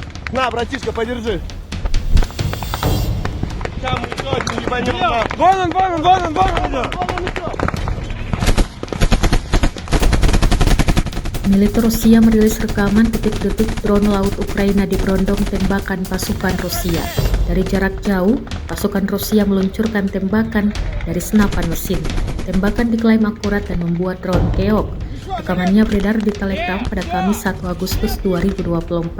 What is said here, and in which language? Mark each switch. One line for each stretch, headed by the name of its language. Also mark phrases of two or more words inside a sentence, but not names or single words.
Russian: На, братишка, подержи. Там точно не поймем. Вон он.
Indonesian: Militer Rusia merilis rekaman detik-detik drone laut Ukraina diberondong tembakan pasukan Rusia. Dari jarak jauh, pasukan Rusia meluncurkan tembakan dari senapan mesin. Tembakan diklaim akurat dan membuat drone keok. Rekamannya beredar di Telegram pada Kamis 1 Agustus 2024.